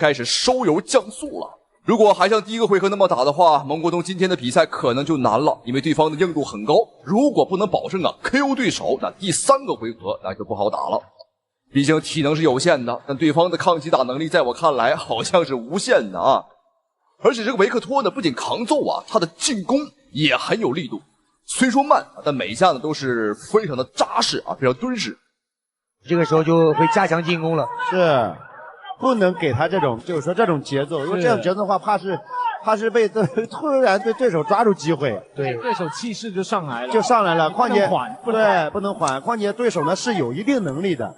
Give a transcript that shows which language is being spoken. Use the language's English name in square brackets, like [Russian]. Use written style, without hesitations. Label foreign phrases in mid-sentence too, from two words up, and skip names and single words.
[Chinese] 我們看第二回合的孟國東啊，明顯是開始收油降速了。 如果還像第一個回合那麼打的話，蒙國東今天的比賽可能就難了，因為對方的硬度很高，如果不能保證KO 對手，那第3個回合那就不好打了。畢竟體能是有限的，但對方的抗擊打能力在我看來好像是無限的啊！而且這個維克托呢，不僅抗揍啊，他的進攻也很有力度。雖說慢，但每一下呢都是非常的扎實啊，非常敦實。這個時候就會加強進攻了。是。不能給他這種，就是說這種節奏，如果這種節奏的話，怕是被突然被对手抓住機會，对手气勢就上來了，況且不能緩，況且對手呢是有一定能力的，